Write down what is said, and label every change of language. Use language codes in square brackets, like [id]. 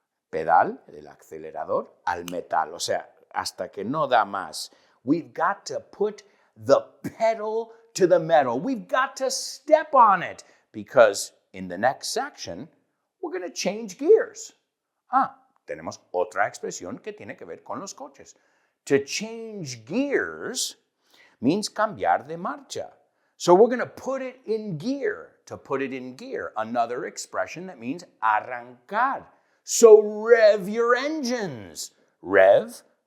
[es] Pedal, el acelerador, al metal. O sea, hasta que no da más. [en] We've got to put the pedal to the metal. We've got to step on it because in the next section, we're going to change gears. [es] Tenemos otra expresión que tiene que ver con los coches. [en] To change gears means [es] cambiar de marcha. [en] So we're going to put it in gear. To put it in gear, another expression that means arrancar. So rev your engines. Rev.